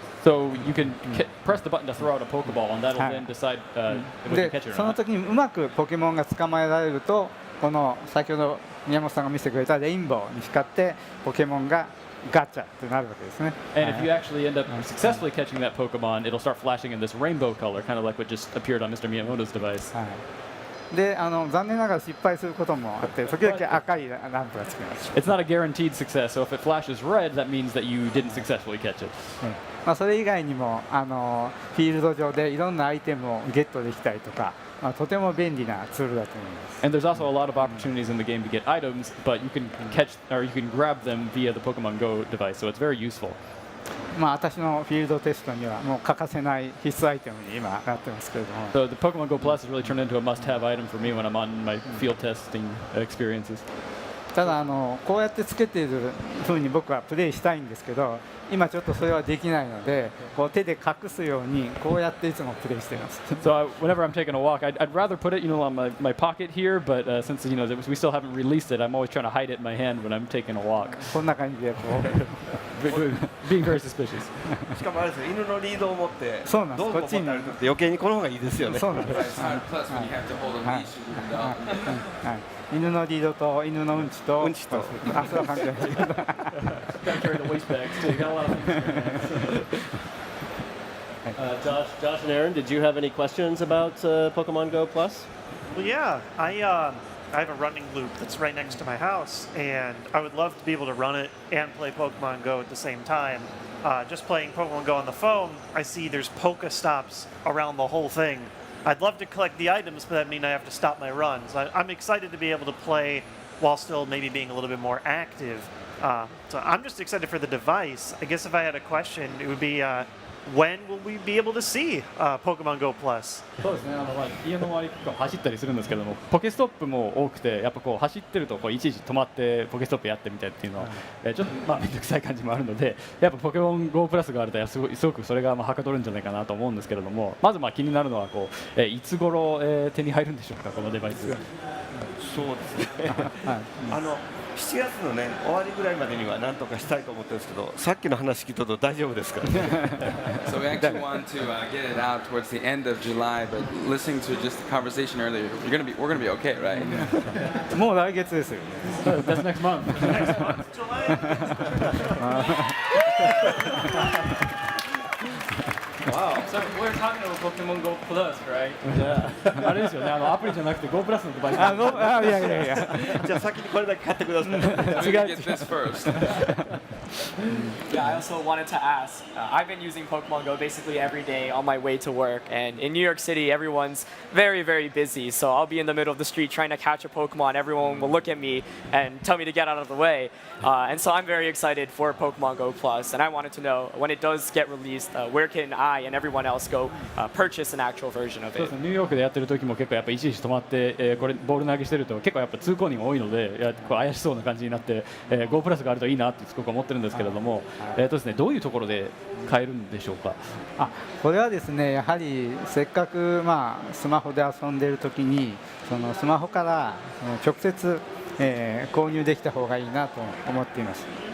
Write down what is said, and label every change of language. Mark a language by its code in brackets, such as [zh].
[en] So you can press the button to throw out a Pokeball, and that'll then decide if you catch it or not. [ja] その時にうまくポケモンが捕まえられると、この先ほど宮本さんが見せてくれたレインボーに光ってポケモンがガチャってなるわけですね。 [en] And if you actually end up successfully catching that Pokemon, it'll start flashing in this rainbow color, kind of like what just appeared on Mr. Miyamoto's device. [ja] で残念ながら失敗することもあって時々赤いランプがつきます。 [en] It's not a guaranteed success, so if it flashes red, that means that you didn't successfully catch it. [ja] まあ、それ以外にもフィールド上でいろんなアイテムをゲットできたりとか、まあ、とても便利なツールだと思います。 [en] And there's also a lot of opportunities in the game to get items, but you can catch or you can grab them via the Pokemon Go device, so it's very useful. [ja] まあ、私のフィールドテストにはもう欠かせない必須アイテムに今なってますけれども。 [en] So the Pokemon Go Plus has really turned into a must-have item for me when I'm on my field testing experiences. [ja] ただこうやってつけている風に僕はプレイしたいんですけど、今ちょっとそれはできないので、こう手で隠すようにこうやっていつもプレイしています。 [en] So whenever I'm taking a walk, I'd rather put it, on my pocket here, but since we still haven't released it, I'm always trying to hide it in my hand when I'm taking a walk. [ja] こんな感じでこう [en] Being very suspicious. [ja] しかもあれですよ、犬のリードを持ってそうなんですどうぞ持って歩くって余計にこの方がいいですよね。そうなんです。 [en] It's hard. Plus, when you have to hold a leash with your dog. [ja] はい、犬のリードと犬のうんちと、うんちとあ、それは関係ない。 [en] Gotta carry the waste bags too. You got a lot of things. Josh and Aaron, did you have any questions about Pokemon Go Plus? Well, yeah, I have a running loop that's right next to my house, and I would love to be able to run it and play Pokemon Go at the same time. Just playing Pokemon Go on the phone, I see there's Pokestops around the whole thing. I'd love to collect the items, but that means I have to stop my runs. I'm excited to be able to play while still maybe being a little bit more active. So I'm just excited for the device. I guess if I had a question, it would be when will we be able to see Pokemon Go Plus? [ja] そうですね、家の周り結構走ったりするんですけども、ポケストップも多くて、やっぱこう走ってるといちいち止まってポケストップやってみたいっていうのは、ちょっと面倒くさい感じもあるので、やっぱポケモン GO プラスがあるとすごくそれがはかどるんじゃないかなと思うんですけれども、まず気になるのはいつ頃手に入るんでしょうか、このデバイス。そうですね。 7月のね終わりぐらいまでには何とかしたいと思ってるんですけど、さっきの話聞いたと大丈夫ですからね。 [en] So we actually want to get it out towards the end of July, but listening to just the conversation earlier, we're gonna be okay, right? [ja] もう来月ですよ。 [en] That's next month. Wow. So we're talking about Pokemon Go Plus, right? [ja] あれですよね、アプリじゃなくて GO プラスのデバイス。いや。じゃあ先にこれだけ買ってください。 [en] Let me get this first. Yeah, I also wanted to ask. I've been using Pokemon Go basically every day on my way to work, and in New York City, everyone's very, very busy. So I'll be in the middle of the street trying to catch a Pokemon. Everyone will look at me and tell me to get out of the way. And so I'm very excited for Pokemon Go Plus, and I wanted to know when it does get released, where can I and everyone else go purchase an actual version of [ja] そう [en] it? [ja] ですね、ニューヨークでやってる時も結構やっぱいちいち止まって、これボール投げしてると結構やっぱ通行人が多いので、怪しそうな感じになって、GO プラスがあるといいなってすごく思ってるんですけれども、ですね、どういうところで買えるんでしょうか。これはですね、やはりせっかくスマホで遊んでいる時にそのスマホから直接、購入できた方がいいなと思っています。